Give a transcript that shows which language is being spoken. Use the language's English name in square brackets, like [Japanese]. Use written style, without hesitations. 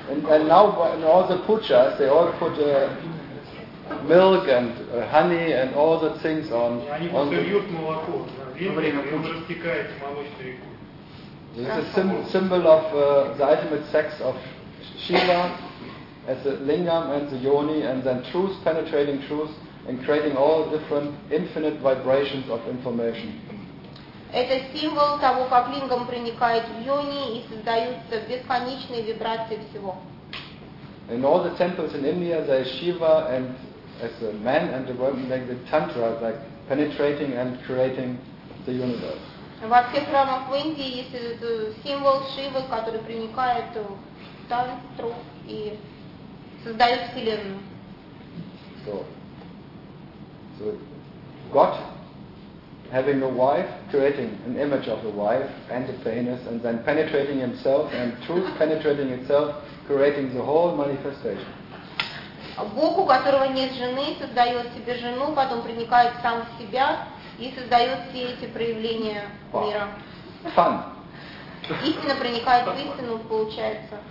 [English] And now in all the puchas, they all put milk and honey and all the things on. [Russian] Они выливают молоко во время пуджи. Растекает молочной рекой. [English] This is a symbol of the ultimate sex of Shiva as the lingam and the yoni, and then truth penetrating truth and creating all different infinite vibrations of information. [Russian] Это символ того, как лингам проникает в йони и создаются бесконечные вибрации всего. [English] In all the temples in India, there is Shiva and as a man and a woman, like the tantra, like penetrating and creating the universe. [Russian] Во всех храмах в Индии есть символ Шивы, который проникает в тантру и создает вселенную. [English] So God, having a wife, creating an image of a wife and a penis, and then penetrating himself and truth penetrating itself, creating the whole manifestation. [Russian] Бог, у которого нет жены, создает себе жену, потом проникает сам в себя и создает все эти проявления мира. [English] Fun. [Russian] Истина проникает в истину, получается.